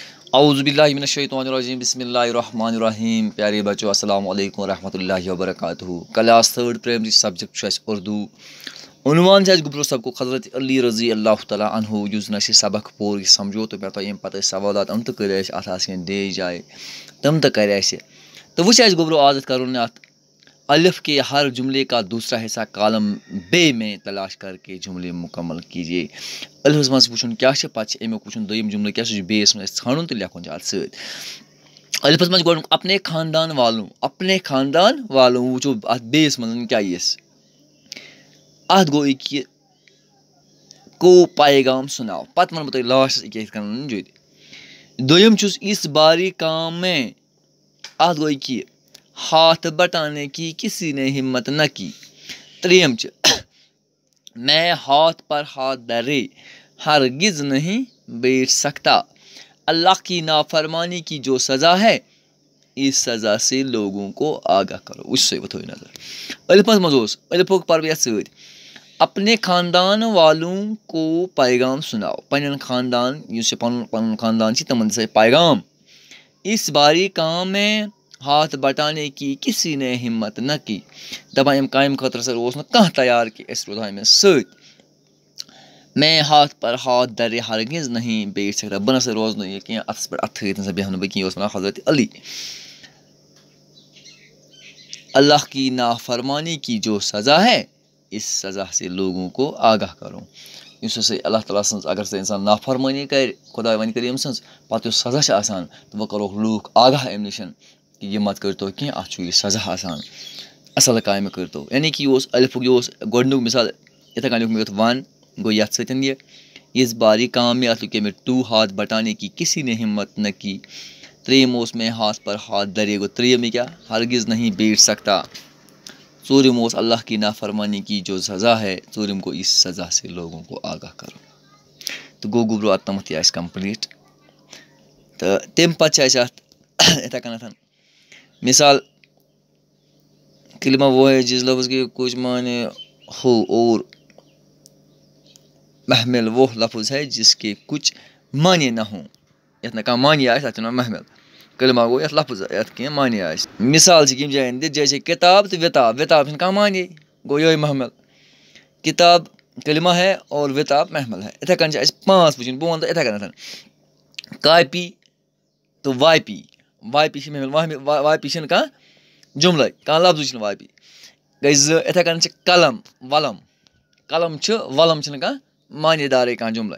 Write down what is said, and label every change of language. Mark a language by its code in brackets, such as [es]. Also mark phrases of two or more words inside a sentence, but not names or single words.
[ar] اعوذ باللہ من الشیطان الرجیم بسم اللہ الرحمن الرحیم. [ur] پیارے بچوں [ar] السلام علیکم ورحمۃ اللہ وبرکاتہ. [ks] کلاس 3rd پرائمری سبجیکٹ چھُ اَسہِ اردو. عنوان چھُ اَسہِ گُبرو سبقُک حضرت علی [ar] رضی اللہ تعالیٰ عنہ. [ks] یُس زَن اَسہِ سبق پوٚر یہِ سمجھو تہٕ مےٚ تۄہہِ ییٚمہِ پَتہٕ ٲسۍ سوالات تہٕ کٔرۍ اَسہِ اَتھ آسہٕ کینٛہہ بیٚیہِ جایہِ تِم تہٕ کَرِ اَسہِ تہٕ وٕچھ اَسہِ گُبرو عادت کَرُن اَتھ [ur] الف کے ہر جملے کا دوسرا حصہ کالم بے میں تلاش کر کے جملے مکمل کیجیے. [ks] الفس منٛز وٕچھُن کیٛاہ چھُ پَتہٕ چھِ اَمیُک وٕچھُن دوٚیِم جملہٕ کیٛاہ چھُ بیٚیِس منٛز اَسہِ ژھانڈُن تہٕ لیکھُن چھُ اَتھ سۭتۍ. الفس منٛز گۄڈنیُک [ur] اپنے خاندان والوں [ks] وٕچھو اَتھ بیٚیِس منٛز کیٛاہ یِیَس. اَتھ گوٚو یہِ [ur] کو پیغام سُناو. [ks] پَتہٕ وَنہٕ بہٕ تۄہہِ لاسٹَس ییٚکیٛاہ یِتھ کَنۍ جُدِ. دوٚیِم چھُس [ur] اِس باری کام میں. [ks] اَتھ گوٚو یہِ [ur] ہاتھ بٹانے کی کسی نے ہمت نہ کی. [ks] ترٛیٚیِم چھِ [ur] میں ہاتھ پر ہاتھ دھرے ہرگز نہیں بیٹھ سکتا. اللہ کی نافرمانی کی جو سزا ہے اس سزا سے لوگوں کو آگاہ کرو. [ks] وٕچھ سا تھٲیِو نظر. الفس منٛز اوس الفُک پَرٕ بہٕ یَتھ سۭتۍ [ur] اپنے خاندان والوں کو پیغام سُناو. [ks] پنٛنٮ۪ن خاندان یُس یہِ پَنُن خاندان چھِ تِمن دِسا پیغام. [ur] اس باری کام میں ہاتھ بٹانے کی کسی نے ہمت نہ کی. [ks] دَپان اَمہِ کامہِ خٲطرٕ ہسا اوس نہٕ کانٛہہ تیار کہِ أسۍ روزہو أمِس سۭتۍ. [ur] میں ہاتھ پر ہاتھ دھرے ہرگز نہیں بیٹھ سکتا. [ks] بہٕ نسا روزٕ نہٕ یہِ کینٛہہ اَتھَس پٮ۪ٹھ اَتھٕ تھٲیِتھ نسا بیٚہمہٕ نہٕ بہٕ کینٛہہ. اوس وَنان حضرت علی. [ur] اللہ کی نافرمانی کی جو سزا ہے اس سزا سے لوگوں کو آگاہ کرو. [ks] یُس ہسا اللہ تعالیٰ سٕنٛز اگر ہسا اِنسان نافرمٲنی کَرِ خۄداے وۄنۍ کٔرِ أمۍ سٕنٛز پَتہٕ یُس سزا چھِ آسان تہٕ وۄنۍ کَروکھ لوٗکھ آگاہ اَمہِ نِش کہِ یہِ مت کٔرۍتو کینٛہہ اَتھ چھُ یہِ سزا آسان. اَصٕل کامہِ کٔرۍتو. یعنی کہِ یہِ اوس الفُک یہِ اوس گۄڈنیُک مِثال یِتھَے کٔنۍ لیوٚکھ مےٚ یَتھ 1 گوٚو یَتھ سۭتۍ یہِ [ur] اِس باری کام میں. [ks] اَتھ لیوٚکھے مےٚ [ur] 2 ہاتھ بٹانے کی کسی نے ہمت نہ کی. [ks] ترٛیٚیِم اوس [ur] میں ہاتھ پر ہاتھ دھرے [ks] گوٚو ترٛیٚیِم یہِ کیٛاہ [ur] ہرگز نہیں بیٹھ سکتا. [ks] ژوٗرِم اوس [ur] اللہ کی نافرمانی کی جو سزا ہے. [ks] ژوٗرِم گوٚو [ur] اس سزا سے لوگوں کو آگاہ کرو. [ks] تہٕ گوٚو گُبرو اَتھ تامَتھ یہِ آسہِ کَمپٕلیٖٹ. تہٕ تمہِ پَتہٕ چھِ اَسہِ اَتھ یِتھَے کٔنٮ۪تھ مثال [ur] کلمہ وہ ہے جس لفظ کے کچھ معنی ہو اور محمل وہ لفظ ہے جس کے کچھ معنی نہ ہوں. [ks] یَتھ نہٕ کانٛہہ معنی آسہِ تَتھ چھِ وَنان محمل. کلمہ گوٚو یَتھ لفظ یَتھ کینٛہہ معنی آسہِ. مِثال چھِ ییٚمہِ جایَن دِتھ جیسے کِتاب تہٕ وِتاب. وِتاب چھِنہٕ کانٛہہ معنی گوٚو یِہوٚے محمل. [ur] کِتاب کلمہ ہے اور وِتاب محمل ہے. [ks] یِتھَے کٔنۍ چھِ اَسہِ 5 وٕچھِنۍ. بہٕ وَنہٕ تۄہہِ یِتھَے کٔنٮ۪تھ کاپی تہٕ واپی. واپی چھِ محمل. واپی چھِنہٕ کانٛہہ جُملَے کانٛہہ لفظٕے چھِنہٕ واپی. گٔے 2. یِتھَے کٔنۍ چھِ قلم وَلَم. قلم چھُ وَلَم چھِنہٕ کانٛہہ معنی دارٕے کانٛہہ جُملَے.